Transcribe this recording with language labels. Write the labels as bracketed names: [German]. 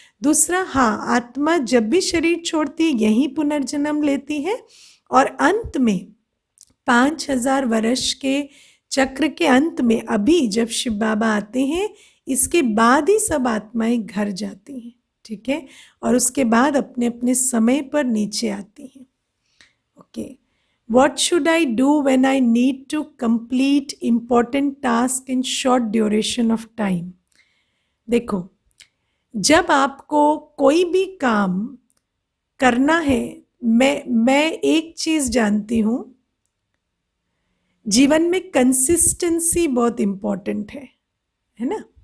[Hindi] दूसरा, हाँ, आत्मा जब भी शरीर छोड़ती है यही पुनर्जन्म लेती है, और अंत में 5000 वर्ष के चक्र के अंत में अभी जब शिव बाबा आते हैं इसके बाद ही सब आत्माएं घर जाती हैं, ठीक है, और उसके बाद अपने अपने समय पर नीचे आती हैं। [English] Okay, what should I do when I need to complete important task in short duration of time? [Hindi] देखो, जब आपको कोई भी काम करना है, मैं एक चीज जानती हूं, जीवन में कंसिस्टेंसी बहुत इंपॉर्टेंट है ना।